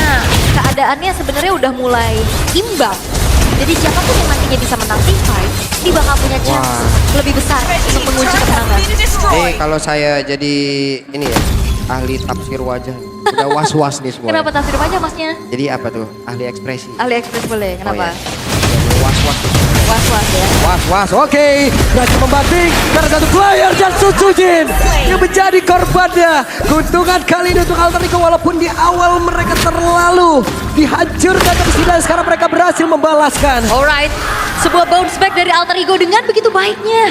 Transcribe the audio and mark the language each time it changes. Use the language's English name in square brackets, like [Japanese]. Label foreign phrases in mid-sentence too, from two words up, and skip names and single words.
[Indonesian] Karena keadaannya sebenarnya udah mulai imbang. Jadi siapapun yang nantinya bisa menang [English] team fight, [Indonesian] ini bakal punya chance lebih besar untuk mengunci kemenangan. Kalau saya jadi ini ya, ahli tafsir wajah. Udah was-was nih semua. Kenapa tafsir aja masnya? Jadi apa tuh? Ahli ekspresi. Ali Express boleh, kenapa? Was-was. Was-was ya. Was-was, oke. Berhasil membanting karena satu player dan Sutsujin yang menjadi korbannya. Keuntungan kali ini untuk Alter Ego walaupun di awal mereka terlalu dihancurkan tapi setidaknya sekarang mereka berhasil membalaskan. Alright, sebuah [English] bounce back [Indonesian] dari Alter Ego dengan begitu baiknya.